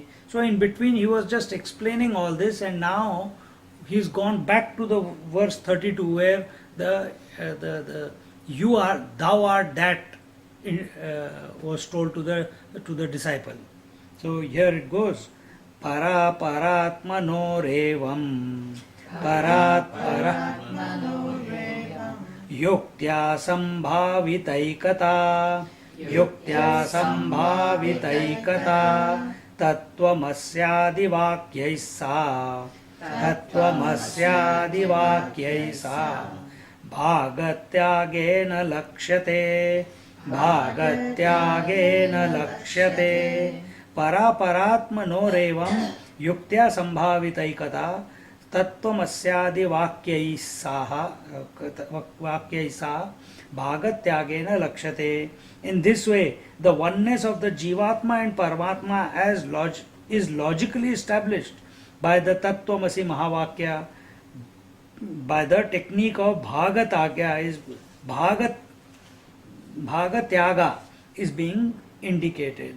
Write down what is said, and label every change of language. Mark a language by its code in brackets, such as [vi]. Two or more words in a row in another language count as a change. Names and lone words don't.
[en] So in between he was just explaining all this, and now he's gone back to the verse 32, where thou art that was told to the disciple. So here it goes. [sa] पर परात्मनो रेवं परत् युक्त्या सम्भाविताइकता तत्त्वमस्यादिवाक्यैस भागत्यागेन लक्षते पर परात्मनोरेवं युक्त्या सम्भाविताइकता तत्त्वमस्यादि वाक्यैः भागत्यागेन लक्षते. [en] In this way, the oneness of the Jivatma and Paramatma is logically established by the Tattvamasi Mahavakya, by the technique of Bhagatagya, is Bhagatyaga is being indicated.